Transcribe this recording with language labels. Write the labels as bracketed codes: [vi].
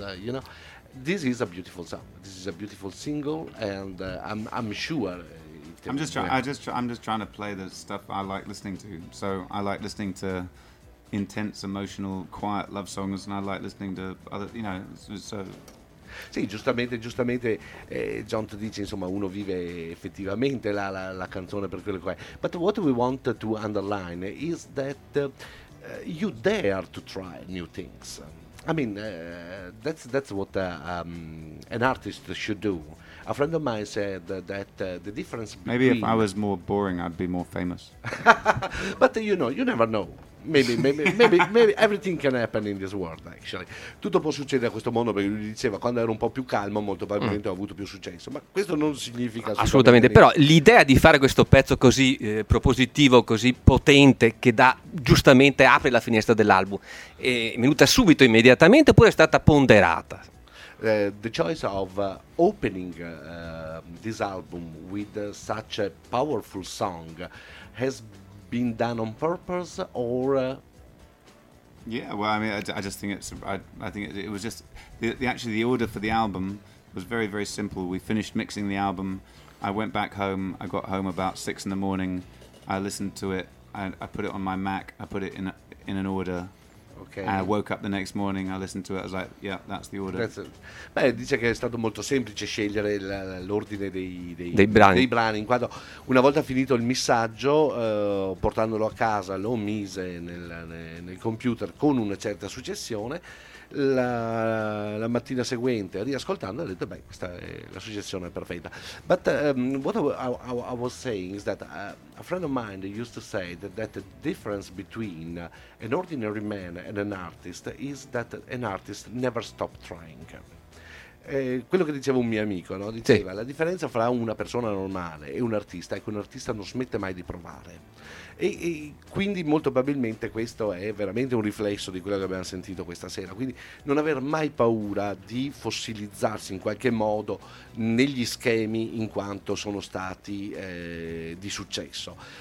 [en] You know, this is a beautiful song. This is a beautiful single, and I'm sure. I'm just trying to play the stuff I like listening to. So I like listening to intense, emotional, quiet love songs, and I like listening to other, you know, so. [it] Sì, giustamente John ti dice, insomma, uno vive effettivamente la canzone per quello che è. [en] But what we want to underline is that you dare to try new things. I mean, that's what an artist should do. A friend of mine said that the difference between... Maybe if I was more boring, I'd be more famous. But, you know, you never know. Maybe everything can happen in this world, actually. [it] Tutto può succedere a questo mondo, perché lui diceva, quando ero un po' più calmo, molto probabilmente ho avuto più successo. Ma questo non significa... Assolutamente, però l'idea di fare questo pezzo così propositivo, così potente, che dà giustamente apre la finestra dell'album, è venuta subito, immediatamente, oppure è stata ponderata? [en] The choice of opening this album with such a powerful song has been done on purpose, or? Yeah, well, I mean, I just think it's. I think it was just the order for the album was very, very simple. We finished mixing the album. I went back home. I got home about 6 a.m. I listened to it. I put it on my Mac. I put it in an order. Okay. I woke up the next morning, I listened to it, I was like, yeah, that's the order. [it] Beh, dice che è stato molto semplice scegliere l'ordine dei brani. Dei brani, in quanto una volta finito il missaggio, portandolo a casa, lo mise nel computer con una certa successione. La mattina seguente, riascoltando, ha detto, beh, questa è la successione perfetta. [en] But what I was saying is that a friend of mine used to say that the difference between an ordinary man and an artist is that an artist never stop trying. [it] Quello che diceva un mio amico, no? Diceva, sì, la differenza fra una persona normale e un artista è che un artista non smette mai di provare. E quindi molto probabilmente questo è veramente un riflesso di quello che abbiamo sentito questa sera, quindi non aver mai paura di fossilizzarsi in qualche modo negli schemi in quanto sono stati di successo.